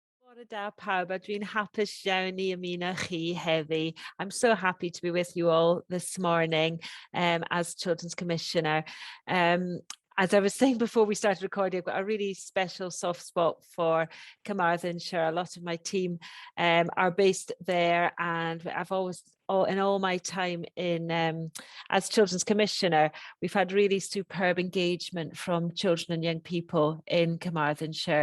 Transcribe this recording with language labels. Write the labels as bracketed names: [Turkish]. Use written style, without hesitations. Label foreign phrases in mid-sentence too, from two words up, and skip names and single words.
[Welsh] Bore da pawb a dwi'n hapus iawn i ymuno chi heddi. [English] I'm so happy to be with you all this morning as Children's Commissioner. As I was saying before we started recording, I've got a really special soft spot for Carmarthenshire. A lot of my team are based there, and I've always, in all my time in as Children's Commissioner, we've had really superb engagement from children and young people in Carmarthenshire.